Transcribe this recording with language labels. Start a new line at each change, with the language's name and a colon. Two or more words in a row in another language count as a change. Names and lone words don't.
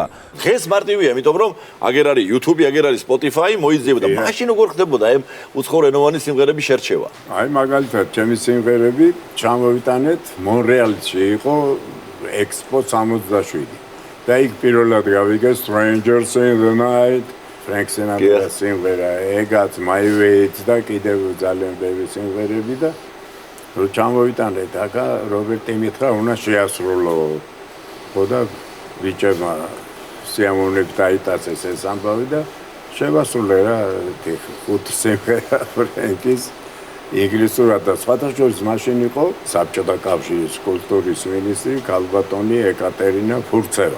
Georgian: დღეს მარტივია, იმიტომ რომ აგერ არის YouTube, აგერ არის Spotify, მოიძიება და მაშინ როგორ ხდებოდა ამ უცხოენოვანი სიმღერების შერჩევა? აი მაგალითად, ჩემი სიმღერები ჩამოვიტანეთ მონრეალში იყო Expo 67 და იქ პირველად გავიგე Strangers in the Night, Frank Sinatra სიმღერა, Egat My Way და კიდევ ძალიან ბევრი სიმღერები და რო ჩამოვიტანეთ აკა რობერტი მითხრა უნდა შეასრულო. ხო და ბიჭებმა სიამოვნებით დაიტაცეს ეს ამბავი და შევასრულე რა 5 სიმღერა ფრენკის ინგლისურად და სხვათა შორის მაშინ იყო საბჭოთა კავშირის კულტურის მინისტრი ქალბატონი ეკატერინა ფურცევა.